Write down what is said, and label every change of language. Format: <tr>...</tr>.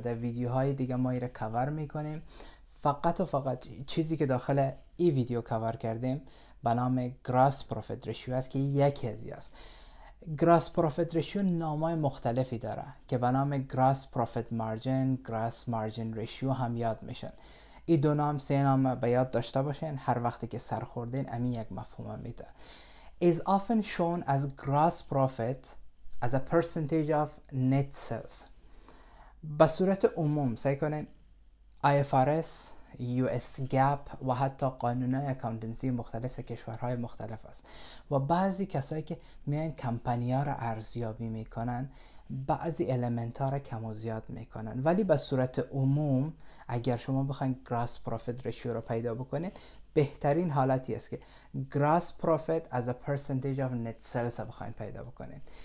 <fa>در ویدیوهای دیگه ما ایره کاور میکنیم. فقط چیزی که داخل این ویدیو کاور کردیم به نام Gross Profit Ratio است که یکی از است. Gross Profit Ratio نامای مختلفی داره که به نام Gross Profit Margin، Gross Margin Ratio هم یاد میشن. این دو نام، سه نام به یاد داشته باشین. هر وقتی که سر خوردین امی یک مفهوم میده.</fa> <en>Is often shown as gross profit as a percentage of net sales.</en> <fa>به صورت عموم سعی کنین IFRS، US GAAP و حتی قانونهای اکاونتنسی مختلف کشورهای مختلف است و بعضی کسایی که میان کمپانی ها را ارزیابی میکنن بعضی المنت ها را کم و زیاد میکنن، ولی به صورت عموم اگر شما بخواین</fa> <en>Gross Profit Ratio رو پیدا بکنین، بهترین حالتی است که Gross Profit as a percentage of net sales</en> <fa>بخواین پیدا بکنین.</fa>